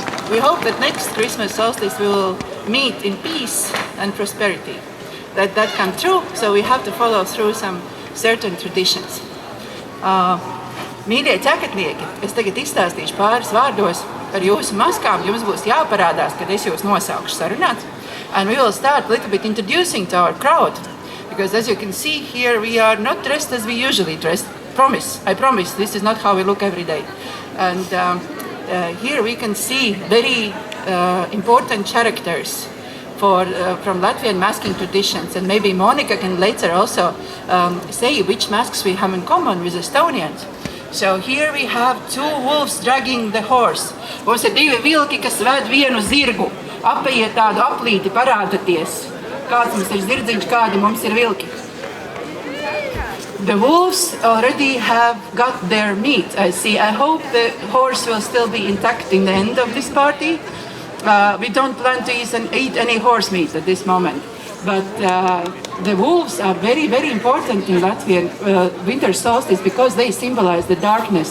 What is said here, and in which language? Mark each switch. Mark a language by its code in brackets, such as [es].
[en] We hope that next Christmas solstice we will meet in peace and prosperity. That come true, so we have to follow through some certain traditions. [lv] Mīļie ķekatnieki, es tagad izstāstīšu pāris vārdos par jūsu maskām. Jums būs jāparādās, kad es jūs nosaukšu sarunāt. [en] And we will start a little bit introducing to our crowd. Because as you can see here, we are not dressed as we usually dress. I promise, this is not how we look every day. And here we can see very important characters from Latvian masking traditions, and maybe Monika can later also say which masks we have in common with Estonians. So here we have two wolves dragging the horse. [lv] Mums ir divi vilki, kas ved vienu zirgu. Apeiet tādu aplīti, parādieties. kāds mums ir zirdziņš, kādi mums ir vilki. [en] The wolves already have got their meat, I see. I hope the horse will still be intact in the end of this party. We don't plan to eat any horse meat at this moment. But the wolves are very, very important in Latvian winter solstice because they symbolize the darkness.